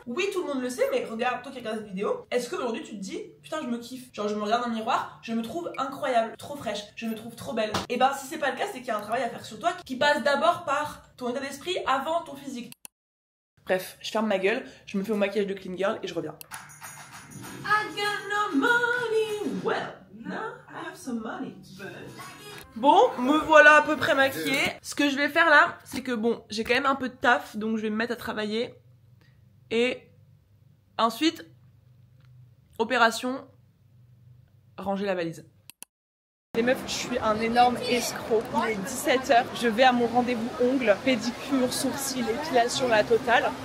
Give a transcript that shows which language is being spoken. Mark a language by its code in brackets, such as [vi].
[fr] Oui, tout le monde le sait, mais regarde, toi qui regardes cette vidéo, est-ce qu'aujourd'hui tu te dis putain, je me kiffe, genre je me regarde dans le miroir, je me trouve incroyable, trop fraîche, je me trouve trop belle? Et bah si c'est pas le cas, c'est qu'il y a un travail à faire sur toi qui passe d'abord par ton état d'esprit avant ton physique. Bref, je ferme ma gueule, je me fais mon maquillage de clean girl et je reviens. [en] I got no money, well, now I have some money. [fr] Bon, me voilà à peu près maquillée. Ce que je vais faire là, c'est que bon, j'ai quand même un peu de taf, donc je vais me mettre à travailler. Et ensuite, opération, ranger la valise. Les meufs, je suis un énorme escroc. Il est 17 h, je vais à mon rendez-vous ongles, pédicure, sourcils, épilation, la totale.